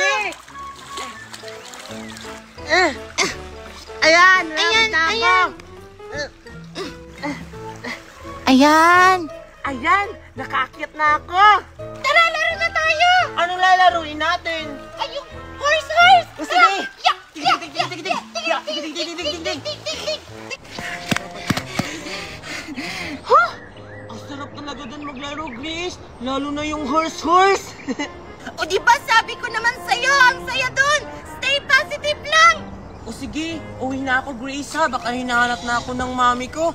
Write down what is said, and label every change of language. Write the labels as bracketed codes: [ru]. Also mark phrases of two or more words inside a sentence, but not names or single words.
[tl] Sige! Ayan! Ayan! nakita ko. Ayan! Ayan! Ayan! Nakaakyat na ako! Tara, laro na tayo! Anong lalaruin natin? Ay, yung horse! O, sige! Yak! Yak! [en] Dig, dig, dig, dig, dig, dig, dig, dig, dig, dig, dig. Tik! Huh? [tl] Ang sarap talaga dun maglaro, Grace! Lalo na yung horse! O di ba sabi ko naman sa'yo, ang saya dun! [en] Stay positive lang! [tl] O sige, uwi na ako, Grace ha. Baka hinahanap na ako ng mami ko.